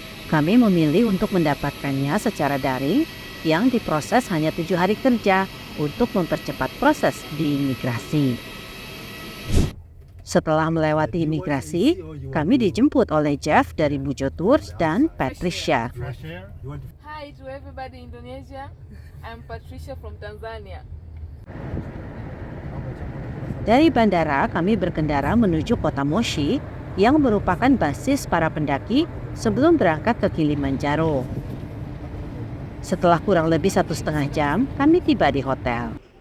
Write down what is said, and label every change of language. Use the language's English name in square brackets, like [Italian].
[Indonesian] Kami memilih untuk mendapatkannya secara daring yang diproses hanya 7 hari kerja untuk mempercepat proses di imigrasi. Setelah melewati imigrasi, kami dijemput oleh Jeff dari Mujo Tours dan Patricia. [English] Hi to everybody in Indonesia. I'm Patricia from Tanzania. [Indonesian] Dari bandara, kami berkendara menuju kota Moshi yang merupakan basis para pendaki sebelum berangkat ke Kilimanjaro. Setelah kurang lebih 1,5 jam, kami tiba di hotel.